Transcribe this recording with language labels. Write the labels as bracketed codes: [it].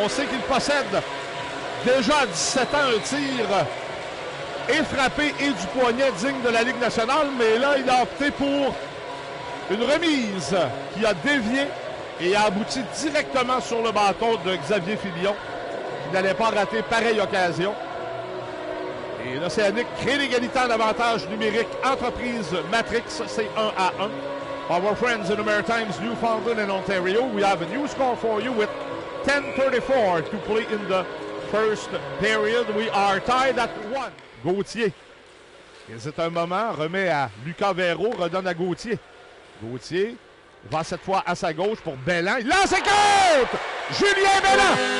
[fr] On sait qu'il possède déjà à 17 ans un tir et frappé et du poignet digne de la Ligue nationale, mais là, il a opté pour une remise qui a dévié et a abouti directement sur le bâton de Xavier Filion, qui n'allait pas rater pareille occasion. Et l'Océanique crée l'égalité en avantage numérique. Entreprise Matrix, c'est 1-1. [en] Our friends in the Maritimes, Newfoundland and Ontario, we have a new score for you with 10:34 to play in the first period. We are tied at 1. [fr] Gauthier hésite un moment, remet à Lucas Véro, redonne à Gauthier. Gauthier va cette fois à sa gauche pour Belland. Il lance et compte! Julien Belland!